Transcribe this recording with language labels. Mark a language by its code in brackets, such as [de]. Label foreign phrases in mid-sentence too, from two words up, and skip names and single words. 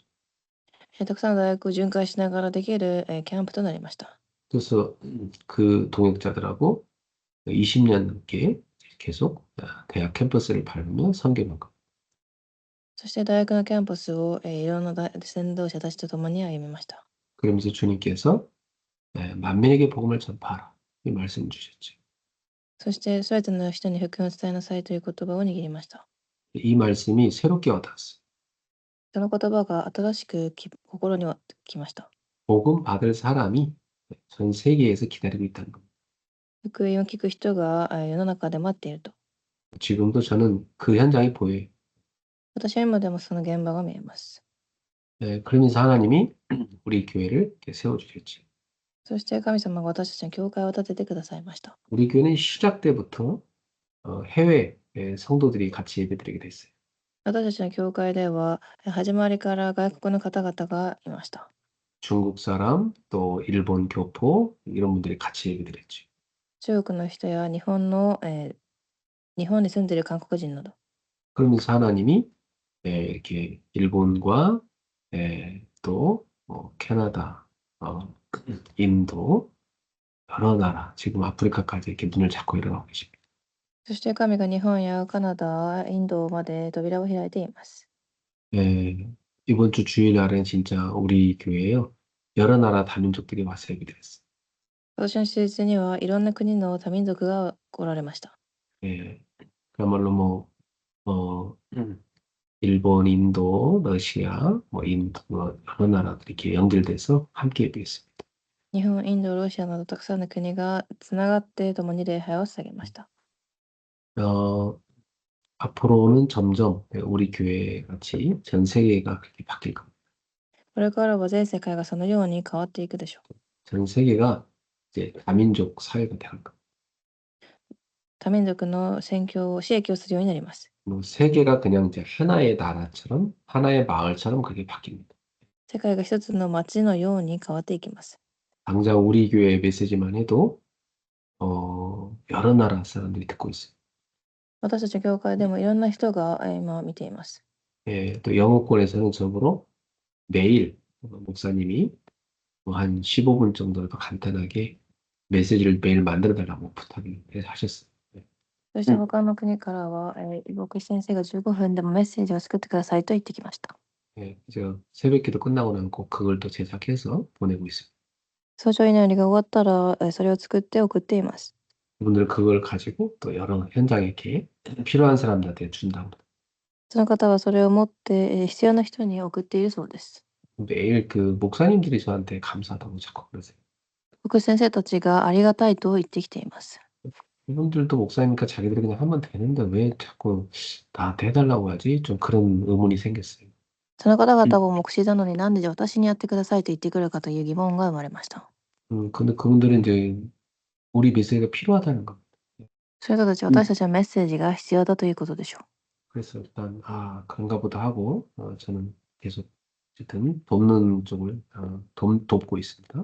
[ja] たくさんの大学を巡回しながらできる、キャンプとなりました。 [ko] 그래서 그 동역자들하고 20년 넘게 계속 대학 캠퍼스를 밟으며 선교한 것. [ja] そして大学のキャンパスを、いろんな先導者たちと共に歩みました。 [ko] 그러면서 주님께서 만민에게 복음을 전파하라 이 말씀을 주셨죠. [ja] そしてすべての人に福音を伝えなさいという言葉を握りました。 [ko] 이 말씀이 새롭게 와닿았어요. [ja] その言葉が新しく心には来ました。 [ko] 복음 받을 사람이 전 세계에서 기다리고 있다는 겁니다. [ja] 福音を聞く人が世の中で待っていると。 [ko] 지금도 저는 그 현장이 보여요. [ja] 私は今でもその現場が見えます。 [ko] 그러면서 하나님이 우리 교회를 이렇게 세워주셨죠. [ja] そして神様が私たちの教会を建ててくださいました。 [ko] 우리 교회는 시작 때부터 해외 성도들이 같이 예배드리게 됐어요. [ja] 私たちの教会では始まりから外国の方々がいました。 [ko] 중국 사람, 또 일본 교포 이런 분들이 같이 예배드렸죠. [ja] 中国の人や日本に住んでいる韓国人など。 [ko] 그러면서 하나님이 이렇게 일본과 또 캐나다, 인도 여러 나라 지금 아프리카까지 이렇게 문을 잡고 일어나고 계십니다. [ja] そして神が日本やカナダ、インドまで扉を開いています。 [ko] 이번 주 주일날은 진짜 우리 교회에요. 여러 나라 다민족들이 와서 예배드렸어요. [ja] 私の施設にはいろんな国の多民族が来られました。 [ko] 그야말로 뭐 일본, 인도, 러시아, 뭐 인도, 여러 나라들이 이렇게 연결돼서 함께 예배했습니다. [ja] 日本、インド、ロシアなどたくさんの国がつながって共に礼拝を捧げました。 [ko] 어, 앞으로는 점점 우리 교회 같이 전 세계가 그렇게 바뀔 겁니다. [ja] これからは全世界がそのように変わっていくでしょう。 [ko] 전 세계가 이제 다민족 사회가 될 겁니다. [ja] 多民族の宣教を刺激をするようになります。 [ko] 뭐 세계가 그냥 이제 하나의 나라처럼 하나의 마을처럼 그렇게 바뀝니다. [ja] 世界が一つの町のように変わっていきます。 [ko] 당장 우리 교회 메시지만 해도 여러 나라 사람들이 듣고 있어요. [ja] 私たちの教会でもいろんな人が今見ています。 [ko] 예, 또 영어권에서는 저보러 매일 목사님이 뭐한 15분 정도라도 간단하게 메시지를 매일 만들어 달라고 부탁을 하셨어요. [ja] そして他の国からは、牧師先生が15分でもメッセージを作ってくださいと言ってきました。 [ko] 예, 제가 새벽기도 끝나고 나면 꼭 그걸 또 제작해서 보내고 있습니다. [ja] 早朝祈りが終わったら、それを作って送っています。 [ko] 그분들 그걸 가지고 또 여러 현장에 이렇게 필요한 사람들한테 준다고. [ja] その方はそれを持って、必要な人に送っているそうです。 [ko] 매일 그 목사님들이 저한테 감사하다고 자꾸 그러세요. [ja] 牧師先生たちがありがたいと言ってきています。 [ko] 이분들도 목사니까 자기들이 그냥 하면 되는데 왜 자꾸 나한테 해달라고 하지? 좀 그런 의문이 생겼어요. [ja] その方々も牧師なのになんで私にやってくださいと言ってくるかという疑問が生まれました。 [ko] 근데 그분들은 이제 우리 메시지가 필요하다는 겁니다. [ja] その人たちは私たちのメッセージが必要だということでしょう。 [ko] 그래서 일단 그런가 보다 하고 저는 계속 어쨌든 돕는 쪽을 돕고 있습니다.